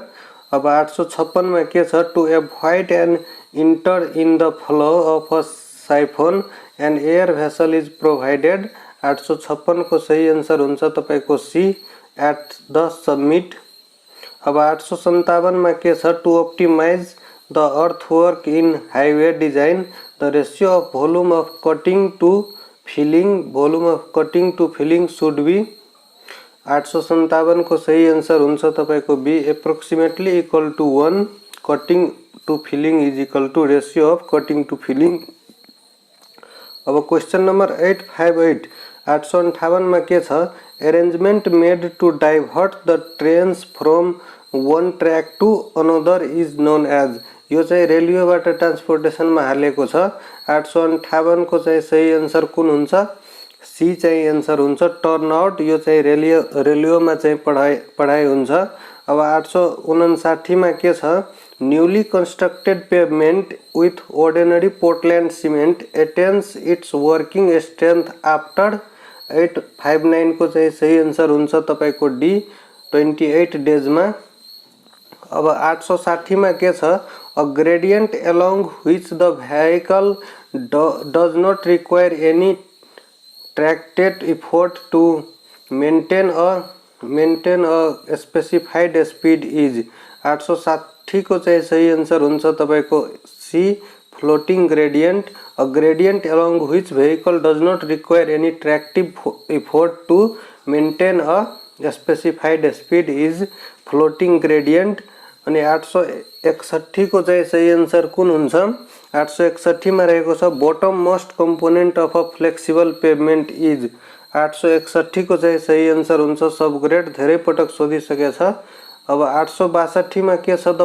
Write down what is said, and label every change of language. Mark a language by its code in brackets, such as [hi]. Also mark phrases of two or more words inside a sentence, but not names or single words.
[ne] अब 856 मा के छ [en] to avoid an inter in the flow of a siphon an air vessel is provided. [ne] 856 को सही आन्सर हुन्छ तपाईको [en] C at the summit. [ne] अब 857 मा के छ [en] to optimize the earthwork in highway design the ratio of volume of cutting to filling should be. [ne] 857 को सही आन्सर हुन्छ तपाईको [en] B approximately equal to 1. cutting to filling is equal to ratio of cutting to filling. अब question number 858 858 [ne] में के छ [en] arrangement made to divert the trains from one track to another is known as. [ne] यो चाहिँ रेलवेबाट ट्रान्सपोर्टेसनमा हालेको छ। 858 को चाहिँ सही आन्सर कुन हुन्छ सी चाहिँ आन्सर हुन्छ [en] turn out. [ne] यो चाहिँ रेलवेमा चाहिँ पढाइ हुन्छ। अब 859 मा के छ [en] newly constructed pavement with ordinary Portland cement attains its working strength after. [ne] 859 को चाहिँ सही आन्सर हुन्छ तपाईको [en] D 28 days [ne] मा। अब 860 मा के छ [en] a gradient along which द vehicle does not require any tracted effort to maintain a specified speed is। [ne] 860 को चाहिँ सही आन्सर हुन्छ तपाईको सी [en] floating gradient। a gradient along which vehicle does not require any tractive effort to maintain a specified speed is floating gradient। [ne] अनि 861 को चाहिँ सही आन्सर कुन हुन्छ? 861 मा रहेको छ [en] bottom most component of a flexible pavement is. [ne] 861 को चाहिँ सही आन्सर हुन्छ सबग्रेड, धेरै पटक सोधिसकेको छ। अब 862 मा के छ?